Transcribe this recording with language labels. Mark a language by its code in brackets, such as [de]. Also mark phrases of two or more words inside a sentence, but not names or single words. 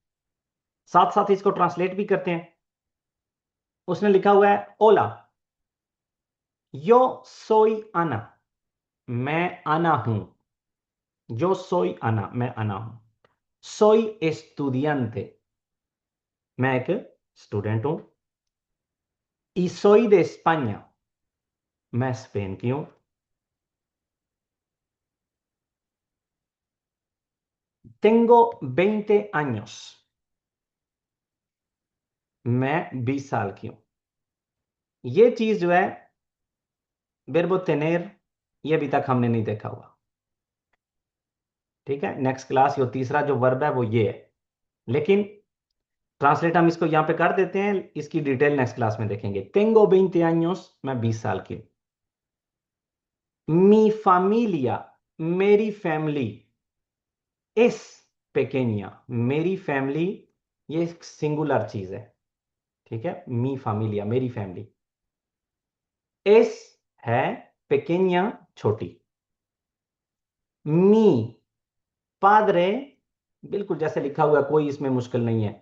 [hi] साथ साथ इसको ट्रांसलेट भी करते हैं। उसने लिखा हुआ है [es] Hola, yo soy Ana, [hi] मैं आना हूं। [es] yo soy Ana, [hi] मैं आना हूं। [es] soy estudiante, [hi] मैं एक स्टूडेंट हूं। [es] y soy de España, [hi] मैं स्पेन की हूं। [es] tengo 20 años, [hi] मैं 20 साल की हूं। ये चीज जो है [es] verbo tener, [hi] ये अभी तक हमने नहीं देखा हुआ। ठीक है, [en] next class, [hi] ये तीसरा जो वर्ब है वो ये है, लेकिन ट्रांसलेट हम इसको यहां पे कर देते हैं, इसकी डिटेल [en] next class [hi] में देखेंगे। [es] tengo 20 años, [hi] मैं 20 साल की हूं। [es] mi familia, [hi] मेरी फैमिली, [es] es pequeña, [hi] मेरी फैमिली, ये एक सिंगुलर चीज है। ठीक है, [es] mi familia, [hi] मेरी फैमिली। es है pequeña, छोटी। [es] mi padre, [hi] बिल्कुल जैसे लिखा हुआ है, कोई इसमें मुश्किल नहीं है।